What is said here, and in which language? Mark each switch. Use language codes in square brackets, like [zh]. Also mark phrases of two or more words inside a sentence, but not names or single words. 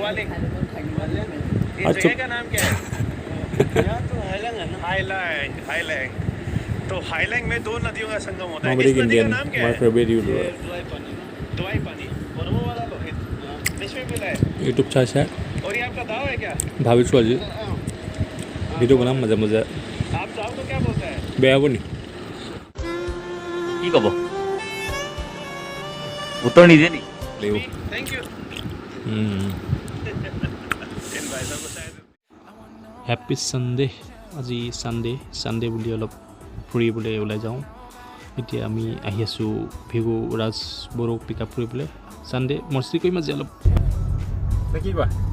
[hi] हुआलिंग ये जगह का नाम क्या है? यहाँ तो हाईलैंग है ना। हाईलैंग हाईलैंग तो हाईलैंग में दो नदियों का संगम होता है। इस नदी का नाम क्या है? दुआई पानी मरमो वाला लोहित इसमें मिला है। यूट्यूब चाचा और ये आपका दाव है क्या? [as] ভাবিছো আজি ভিডিও বনাম মাজে মাজে [hi] आप दाव को क्या बोलते हैं? [as] বেয়া হ'ব নি কি কব উত্তৰ নিদিয়ে নি [en] thank you happy Sunday [as] আজি ছানডে বুলি অলপ ফুৰিবলৈ ওলাই যাওঁ এতিয়া আমি আহি আছোঁ ভিগু ৰাজ বড়োক [en] pick up [as] কৰিবলৈ ছানডে মস্তি কৰিম আজি অলপ কি কোৱা